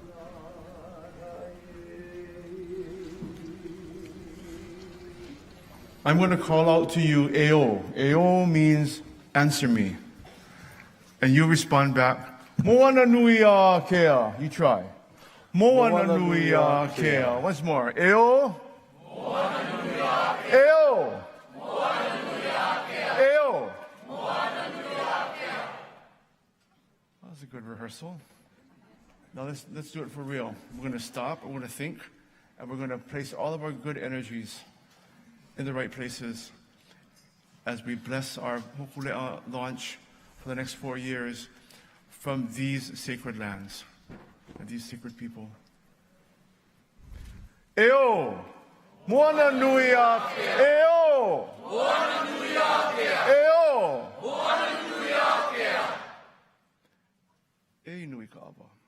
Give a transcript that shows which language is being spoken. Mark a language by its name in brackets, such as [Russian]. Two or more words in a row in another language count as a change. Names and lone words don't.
[English] I'm going to call out to you, A'o. A'o means answer me. And you respond back, Moananuiākea. You try. Moananuiākea. Once more. A'o. Moananuiākea. A'o. Moananuiākea. A'o. Moananuiākea. That was a good rehearsal. Now let's do it for real. We're going to stop, we're going to think, and we're going to place all of our good energies in the right places as we bless our Hokulea launch for the next 4 years from these sacred lands and these sacred people. A'o! Moananuiākea! A'o! Moananuiākea! A'o! Moananuiākea! [Hawaiian] E nui ka awa.